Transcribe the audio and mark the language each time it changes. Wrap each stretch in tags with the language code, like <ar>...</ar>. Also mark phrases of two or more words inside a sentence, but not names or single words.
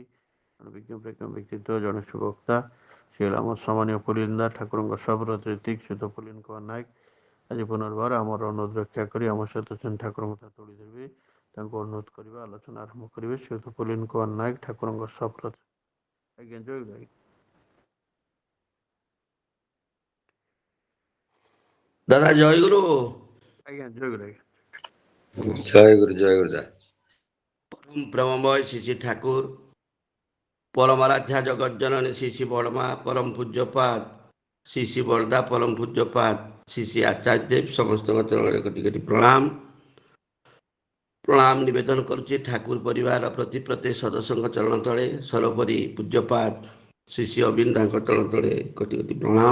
<or>ଜଣେ ବିଜ୍ଞ ବ୍ୟକ୍ତିତ୍ୱ ଜଣେ ସୁବକ୍ତା ସେ ହେଲା ଆମର ସମ୍ମାନୀୟ ପୁଲିନ୍ଦା ଠାକୁରଙ୍କ ସପ୍ରତିନିଧି ଶ୍ରୀଯୁକ୍ତ ପୁଲିନ କୁମାର ନାୟକ ଆଜି ପୁନର୍ବାର ଆମର ଅନୁରୋଧ ରକ୍ଷା କରି ଆମ ସହିତ ଠାକୁରଙ୍କ କଥା ତୋଳି ଧରିବେ ତାଙ୍କୁ ଅନୁରୋଧ କରିବା ଆଲୋଚନା ଆରମ୍ଭ କରିବେ। ଶ୍ରୀଯୁକ୍ତ ପୁଲିନ କୁମାର ନାୟକ ଠାକୁରଙ୍କ ସପ୍ରତି ଆଜ୍ଞା ଜୟ ଗୁରୁ ଦାଦା ଜୟ ଗୁରୁ ଆଜ୍ଞା ଜୟ ଗୁରୁ ଜୟ ଗୁରୁ ଜୟ ଗୁରୁ ପରମ ପ୍ରେମମୟ ଶ୍ରୀ ଶ୍ରୀ ଠାକୁର ପରମାରାଧ୍ୟା ଜଗତ ଜନନୀ ଶ୍ରୀ ଶ୍ରୀ ବଡ଼ମା ପରମ ପୂଜ୍ୟପାଦ ଶ୍ରୀ ଶ୍ରୀ ବରଦା ପରମ ପୂଜ୍ୟପାଦ ଶ୍ରୀ ଶ୍ରୀ ଆଚାର୍ଯ୍ୟ ଦେବ ସମସ୍ତ ଚରଣ କୋଟି କୋଟି ପ୍ରଣାମ ପ୍ରଣାମ ନିବେଦନ କରୁଛି ଠାକୁର ପରିବାର ପ୍ରତି ପ୍ରତ୍ୟେକ ସଦସ୍ୟ ଚରଣ ତଳେ ସର୍ବୋପରି ପୂଜ୍ୟପାଦ ଶ୍ରୀ ଶ୍ରୀ ଅରବିନ୍ଦ ଚରଣ ତଳେ କୋଟି କୋଟି ପ୍ରଣାମ।</or>